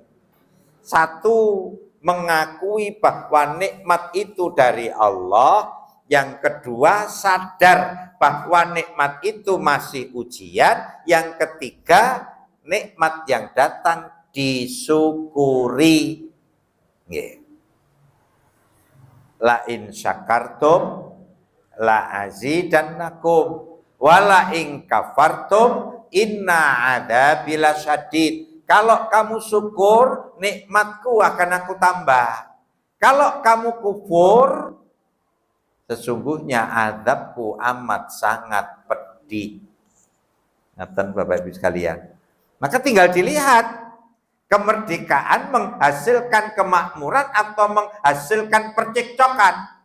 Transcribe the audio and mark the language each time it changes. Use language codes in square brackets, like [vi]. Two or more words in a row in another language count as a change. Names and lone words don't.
[id] 1, mengakui bahwa nikmat itu dari Allah. Yang kedua, sadar bahwa nikmat itu masih ujian. Yang ketiga, nikmat yang datang disyukuri. [ar] لئن شكرتم لأزيدنكم ولئن كفرتم إن عذابي لشديد. [id] Kalau kamu syukur, nikmatku akan aku tambah. Kalau kamu kufur, sesungguhnya azabku amat sangat pedih. Ngaten Bapak Ibu sekalian. Maka tinggal dilihat, kemerdekaan menghasilkan kemakmuran atau menghasilkan percekcokan.